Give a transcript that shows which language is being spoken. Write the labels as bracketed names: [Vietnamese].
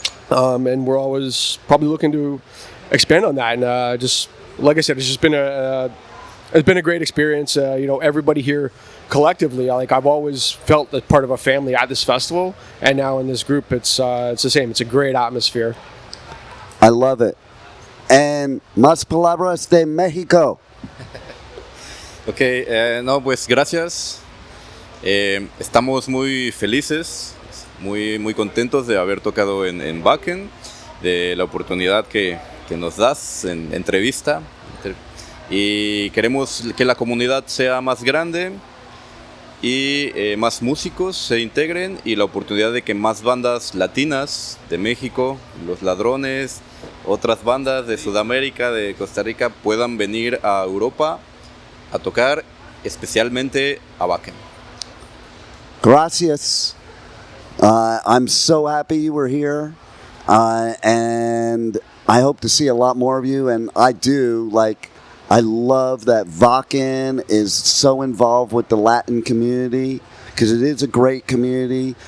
[English] And we're always probably looking to expand on that. And just like I said, it's just been a great experience. Everybody here collectively, I've always felt that part of a family at this festival, and now in this group, it's the same. It's a great atmosphere. I love it. And [Spanish] más palabras de México. Ok, no, pues gracias. Estamos muy felices, muy contentos de haber tocado en Wacken, de la oportunidad que nos das en entrevista. Y queremos que la comunidad sea más grande y más músicos se integren, y la oportunidad de que más bandas latinas de México, Los Ladrones, otras bandas de Sudamérica, de Costa Rica, puedan venir a Europa a tocar, especialmente a Wacken. Gracias. [English] I'm so happy you were here, and I hope to see a lot more of you. And I love that Wacken is so involved with the Latin community, because it is a great community.